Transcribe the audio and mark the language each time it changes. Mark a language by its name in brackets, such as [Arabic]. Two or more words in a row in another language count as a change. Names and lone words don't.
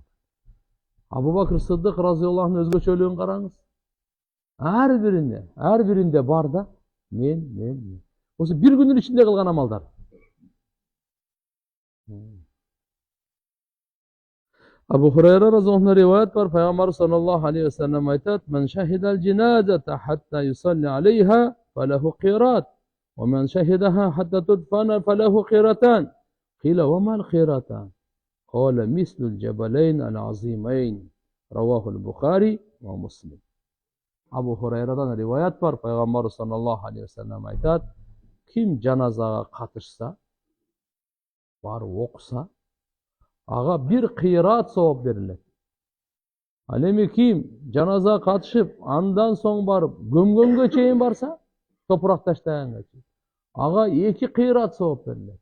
[Kyrgyz] Абу Бакыр Сыддык разыйаллаху өзгөчөлүгүн караңыз. Ар биринде бар да мен. Осы бир күнүн ичинде кылган амалдар. Абу Хурайра разыйаллаху риваят бар, Пайгамбар [Arabic] صلى الله عليه وسلم айтат: "من شهد الجنازة حتى يصلي عليها فله قيراط ومن شهدها حتى تدفن فله قيراطان. قيل وما القيراطان? قال مثل الجبلين العظيمين." رواه البخاري ومسلم. [Kyrgyz] Абу Хурайрадан риваят бар, Пайгамбар [Arabic] صلى الله عليه وسلم [Kyrgyz] айтат: "Ким жаназага катышса, барып окуса, ага бир кыйрат сооп берилет. Ал эми ким жаназага катышып, андан соң барып көмгөнгө чейин барса, топурак таштаганга чейин, ага 2 кыйрат сооп берилет."